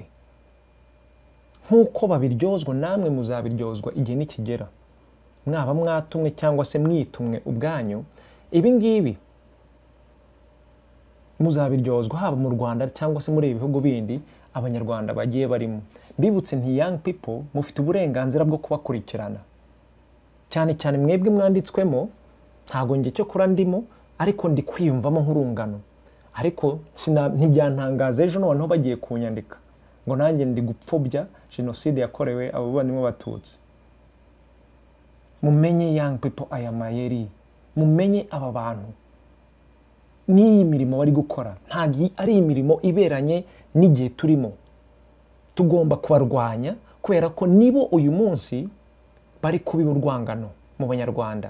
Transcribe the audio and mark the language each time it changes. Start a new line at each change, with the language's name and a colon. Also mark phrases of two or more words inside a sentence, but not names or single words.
Kinyarwanda: Nk'uko babiryozwa namwe muzabiryozwa igihe nikigera. Mwaba mwatumwe cyangwa se mwitumwe ubwanyu, ibi ngibi muzabiryozwa haba mu Rwanda cyangwa se muri ibihugu bindi abanyarwanda bagiye barimo. Bibutse nti
English: young people
Kinyarwanda: mufite uburenganzira bwo kubakurikirana, cyane cyane mwebwe mwanditswemo. Ntago nge cyo kura ndimo, ariko ndi kwiyumvamo nk'urungano, ariko ntibyantangaza ejo noneho bagiye kunyandika ngo nanjye ndi gupfobya jenoside yakorewe abo bavandimwe b'Abatutsi. Mumenye
English: young people
Kinyarwanda: aya mayeri, mumenye aba bantu n'iyi mirimo bari gukora ntabwo ari imirimo iberanye n'igihe turimo. Tugomba kubarwanya kubera ko nibo uyu munsi bari kubiba urwangano mu Banyarwanda.